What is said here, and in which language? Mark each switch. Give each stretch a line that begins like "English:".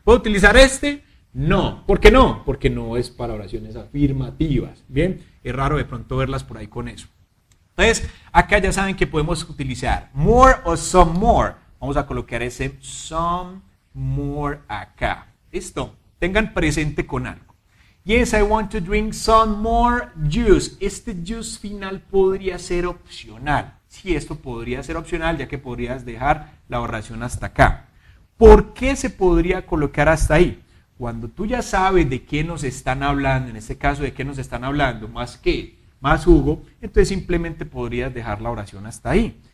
Spanish: ¿Puedo utilizar este? No. ¿Por qué no? Porque no es para oraciones afirmativas. Bien, es raro de pronto verlas por ahí con eso. Entonces, acá ya saben que podemos utilizar more o some more. Vamos a colocar ese some more acá. ¿Listo? Tengan presente con algo.
English: Yes, I want to drink some more juice.
Spanish: Este juice final podría ser opcional. Sí, esto podría ser opcional, ya que podrías dejar la oración hasta acá. ¿Por qué se podría colocar hasta ahí? Cuando tú ya sabes de qué nos están hablando, en este caso de qué nos están hablando, más jugo, entonces simplemente podrías dejar la oración hasta ahí.